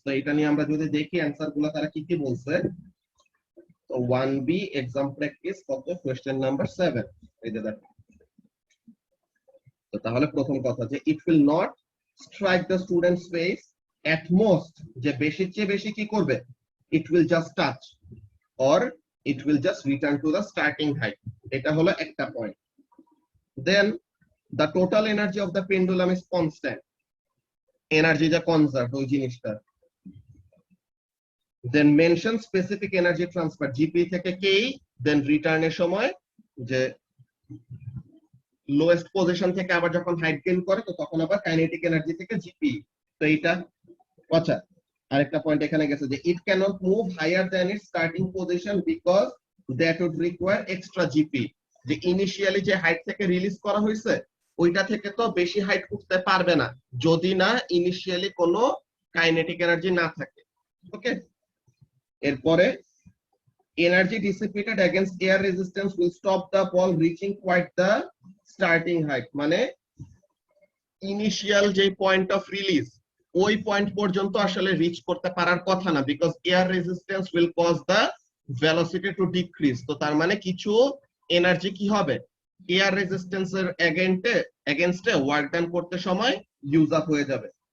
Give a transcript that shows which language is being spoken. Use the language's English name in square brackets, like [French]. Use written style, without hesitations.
[Bangla] তো এটা নিয়ে আমরা যদি দেখি অ্যানসার গুলো তারা কি কি বলছে। তো 1B এক্সাম প্র্যাকটিস কত, কোশ্চেন নাম্বার 7, এই যে দেখো। তো তাহলে প্রথম কথা যে [English] it will not strike the students face, [Bangla] at most যে বেশির চেয়ে বেশি কি করবে? [English] It will just touch or it will just return to the starting height. [Bangla] এটা হলো একটা point. [English] Then the total energy of the pendulum is constant. [Bangla] Energy যা কনজার্ভ ওই জিনিসটা। [English] Then mention specific energy transfer, [Bangla] GP থেকে K, then return এর সময় যে লোয়েস্ট পজিশন থেকে আবার যখন হাইট গেইন করে, তো তখন আবার কাইনেটিক এনার্জি থেকে GP। তো এইটা আচ্ছা আরেকটা পয়েন্ট এখানে গেছে যে [English] it cannot move higher than its starting position because that would require extra GP। [Bangla] যে ইনিশিয়ালি যে হাইট থেকে রিলিজ করা হয়েছে ওইটা থেকে তো বেশি হাইট উঠতে পারবে না যদি না ইনিশিয়ালি কোনো কাইনেটিক এনার্জি না থাকে। ওকে, এরপরে [English] energy dissipated against air resistance will stop the ball reaching quite the starting height। [Bangla] মানে ইনিশিয়াল যে পয়েন্ট অফ রিলিজ ওই পয়েন্ট পর্যন্ত আসলে রিচ করতে পারার কথা না, [English] Because air resistance will cause the velocity to decrease. [Bangla] তো তার মানে কিছু এনার্জি কি হবে? এয়ার রেজিস্ট্যান্সের এগেইনস্টে ওয়ার্ক ডান করতে সময় ইউজ আপ হয়ে যাবে।